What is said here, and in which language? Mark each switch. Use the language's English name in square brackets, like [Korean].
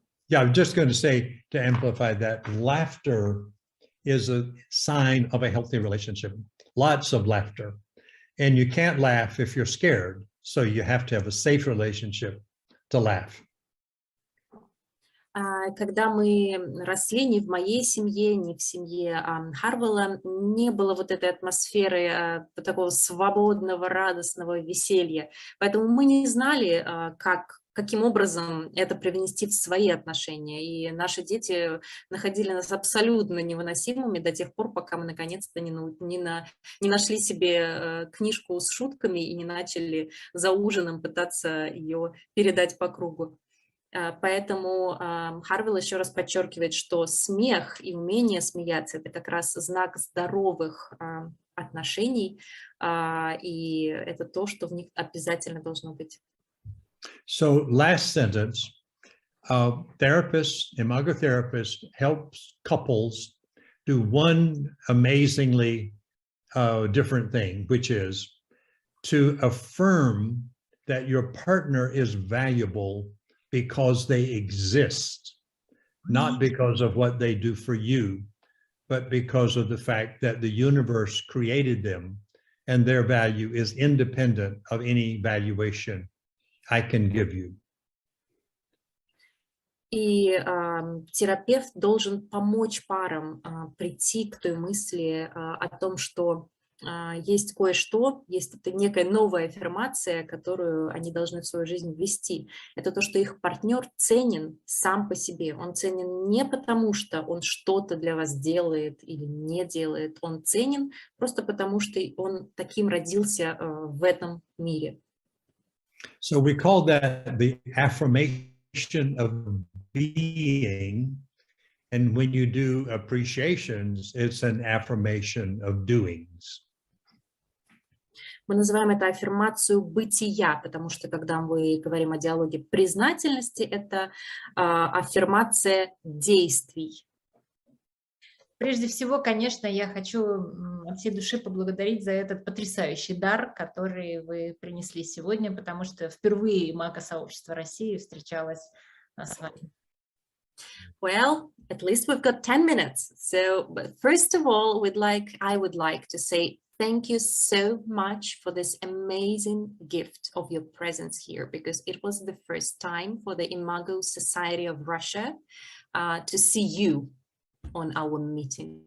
[English] Yeah, I'm just going to say, to amplify that, laughter is a sign of a healthy relationship. Lots of laughter. And you can't laugh if you're scared. So you have to have a safe relationship to laugh. [Russian] Когда мы росли, ни в моей семье, ни в семье Харвилла не было вот этой атмосферы такого свободного, радостного веселья. Поэтому мы не знали, каким образом это привнести в свои отношения. И наши дети находили нас абсолютно невыносимыми до тех пор, пока мы наконец-то не нашли себе книжку с шутками и не начали за ужином пытаться ее передать по кругу. Поэтому Харвилл еще раз подчеркивает, что смех и умение смеяться – это как раз знак здоровых отношений, и это то, что в них обязательно должно быть. [English] So last sentence, therapists, imago-therapists helps couples do one amazingly different thing, which is to affirm that your partner is valuable because they exist, not because of what they do for you, but because of the fact that the universe created them and their value is independent of any valuation I can give you. [Russian] И терапевт должен помочь парам прийти к той мысли о том, что есть кое-что, есть некая новая аффирмация, которую они должны в свою жизнь ввести. Это то, что их партнер ценен сам по себе. Он ценен не потому, что он что-то для вас делает или не делает. Он ценен просто потому, что он таким родился в этом мире. [English] So we call that the affirmation of being. And when you do appreciations, it's an affirmation of doings. [Russian] Мы называем это аффирмацию бытия, потому что когда мы говорим о диалоге признательности, это аффирмация действий. Прежде всего, конечно, я хочу от всей души поблагодарить за этот потрясающий дар, который вы принесли сегодня, потому что впервые имаго-сообщество России встречалось с вами. [English] Well, at least we've got 10 minutes. So, but first of all, I would like to say thank you so much for this amazing gift of your presence here, because it was the first time for the Imago Society of Russia to see you on our meeting.